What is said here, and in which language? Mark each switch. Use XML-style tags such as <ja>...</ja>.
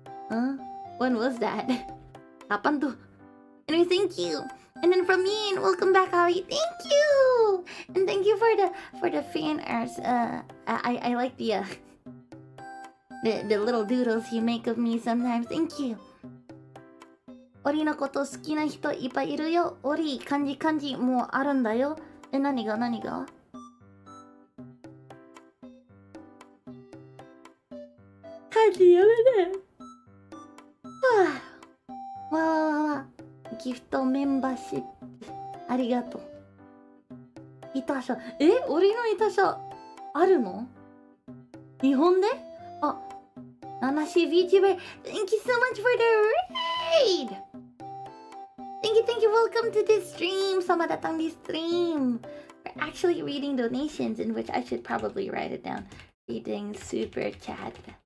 <en>Huh? When was that? Kapan tuh? Anyway, thank you. And then from me, and welcome back, Ollie. Thank you. And thank you for the fan arts. I like the little doodles you make of me sometimes. Thank you.</en> <ja>オリのこと好きな人いっぱいいるよ。オリ、漢字もうあるんだよ。何が漢字やめて。わ。ギフトメンバーシップ。ありがとう。イタシャ。オリのイタシャあるの？日本で？ナシ VTuber.</ja> <en>Thank you so much for the raid! Thank you. Welcome to this stream. Selamat datang di stream. We're actually reading donations, in which I should probably write it down. Reading super chat.</en>